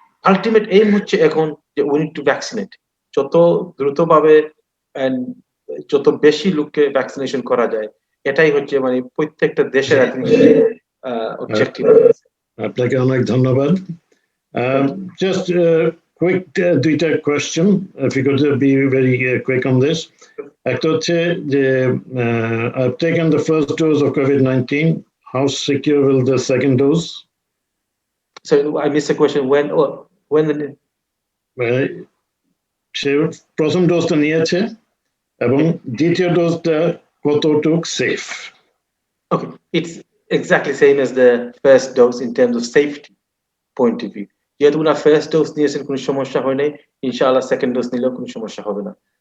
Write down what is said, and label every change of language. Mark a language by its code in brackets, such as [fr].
[bn] Ultimate aim হচ্ছে এখন যে [en] we need to vaccinate, [bn] যত দ্রুতভাবে and যত বেশি লোককে ভ্যাকসিনেশন করা যায়, এটাই হচ্ছে মানে প্রত্যেকটা দেশের অবজেক্টিভ। আপনাকে অনেক ধন্যবাদ। [en] Just quick দুইটা question, if you could be very quick on this. [bn] একটা হচ্ছে যে [en] I've taken the first dose of COVID-19. How secure will the second dose? So I missed the question. When? when the [bn] সে প্রথম ডোজটা নিয়েছে এবং দ্বিতীয় ডোজটা কতটুক safe? [en] Okay, it's exactly same as the first dose in terms of safety point of view. [bn] যেহেতু ওনার first dose নিয়েছেন কোনো সমস্যা হয় নাই, ইনশাআল্লাহ সেকেন্ড ডোজ নিলেও কোনো সমস্যা হবে না।